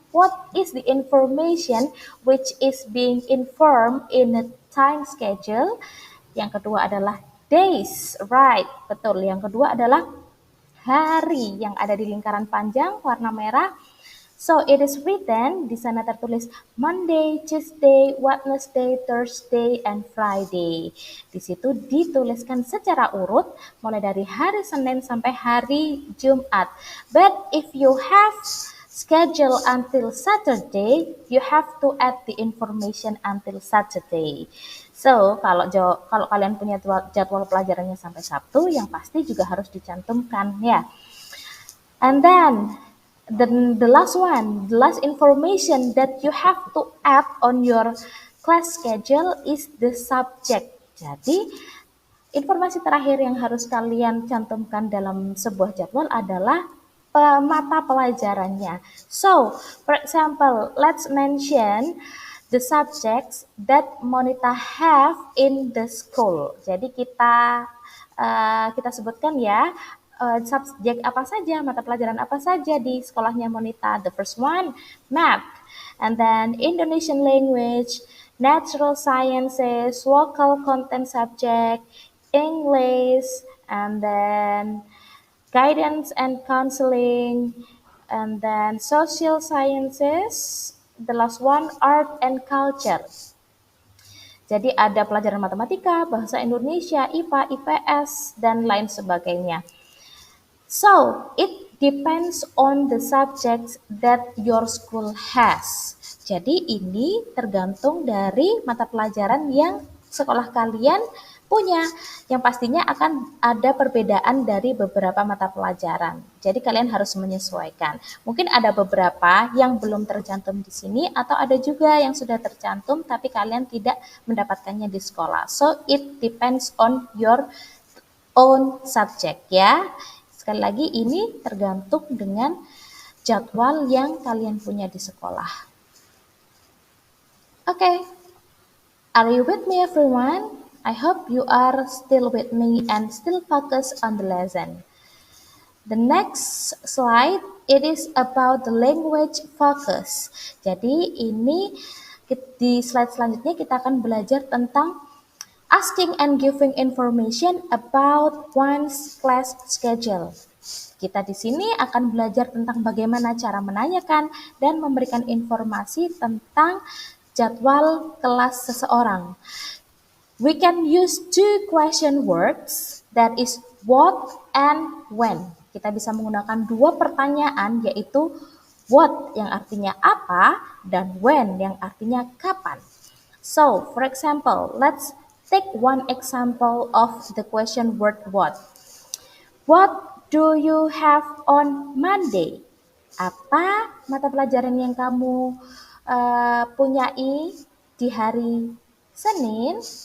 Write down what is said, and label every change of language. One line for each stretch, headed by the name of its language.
English: What is the information which is being informed in a time schedule?
Indonesian: Yang kedua adalah
English: days, right?
Indonesian: Betul. Yang kedua adalah hari yang ada di lingkaran panjang warna merah.
English: So it is written,
Indonesian: di sana tertulis
English: Monday, Tuesday, Wednesday, Thursday, and Friday.
Indonesian: Di situ dituliskan secara urut mulai dari hari Senin sampai hari Jumat.
English: But if you have schedule until Saturday, you have to add the information until Saturday.
Indonesian: So, kalau kalian punya jadwal pelajarannya sampai Sabtu, yang pasti juga harus dicantumkan ya.
English: And then the last information that you have to add on your class schedule is the subject.
Indonesian: Jadi, informasi terakhir yang harus kalian cantumkan dalam sebuah jadwal adalah mata pelajarannya.
English: So, for example, let's mention the subjects that Monita have in the school.
Indonesian: Jadi kita sebutkan ya, subjek apa saja, mata pelajaran apa saja di sekolahnya Monita.
English: The first one, math, and then Indonesian language, natural sciences, local content subject, English, and then guidance and counseling, and then social sciences. The last one, art and culture.
Indonesian: Jadi ada pelajaran matematika, bahasa Indonesia, IPA, IPS, dan lain sebagainya.
English: So, it depends on the subjects that your school has.
Indonesian: Jadi ini tergantung dari mata pelajaran yang sekolah kalian punya, yang pastinya akan ada perbedaan dari beberapa mata pelajaran. Jadi kalian harus menyesuaikan. Mungkin ada beberapa yang belum tercantum di sini, atau ada juga yang sudah tercantum tapi kalian tidak mendapatkannya di sekolah.
English: So, it depends on your own subject ya.
Indonesian: Sekali lagi, ini tergantung dengan jadwal yang kalian punya di sekolah.
English: Okay, are you with me everyone? I hope you are still with me and still focused on the lesson. The next slide, it is about the language focus.
Indonesian: Jadi ini di slide selanjutnya kita akan belajar tentang
English: asking and giving information about one's class schedule.
Indonesian: Kita di sini akan belajar tentang bagaimana cara menanyakan dan memberikan informasi tentang jadwal kelas seseorang.
English: We can use two question words, that is what and when.
Indonesian: Kita bisa menggunakan dua pertanyaan, yaitu what yang artinya apa dan when yang artinya kapan.
English: So, for example, let's take one example of the question word what. What do you have on Monday?
Indonesian: Apa mata pelajaran yang kamu punyai di hari Senin?